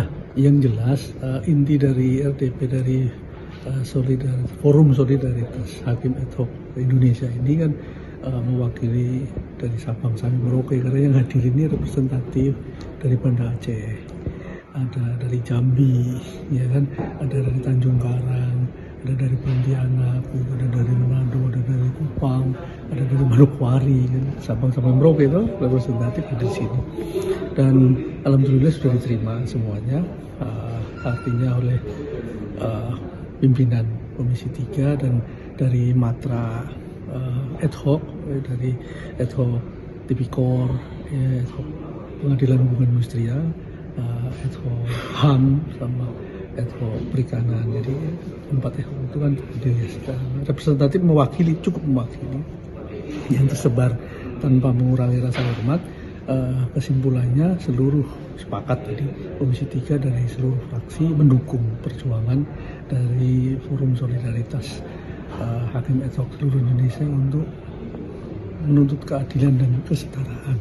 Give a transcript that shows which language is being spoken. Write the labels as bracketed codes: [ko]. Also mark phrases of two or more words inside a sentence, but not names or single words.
[id] Ya, yang jelas inti dari RDP dari Forum Solidaritas Hakim Ad Hoc Indonesia ini kan mewakili dari Sabang sampai Merauke, karena yang hadir ini representatif dari Banda Aceh, ada dari Jambi, ya kan, ada dari Tanjung Karang, ada dari Pontianak, ada dari Manado, ada dari Kupang, ada dari Manokwari, kan, Sabang sampai Merauke itu representatif di sini. Dan alhamdulillah sudah diterima semuanya, artinya oleh pimpinan Komisi 3 dan dari Matra ad hoc, dari ad hoc Tipikor, ad hoc Pengadilan Hubungan Industrial, ad hoc HAM, sama ad hoc Perikanan. Jadi 4 ad hoc itu kan representatif mewakili, cukup mewakili, yang tersebar tanpa mengurangi rasa hormat. Kesimpulannya seluruh sepakat tadi Komisi 3 dari seluruh fraksi mendukung perjuangan dari Forum Solidaritas Hakim Ad Hoc seluruh Indonesia untuk menuntut keadilan dan kesetaraan.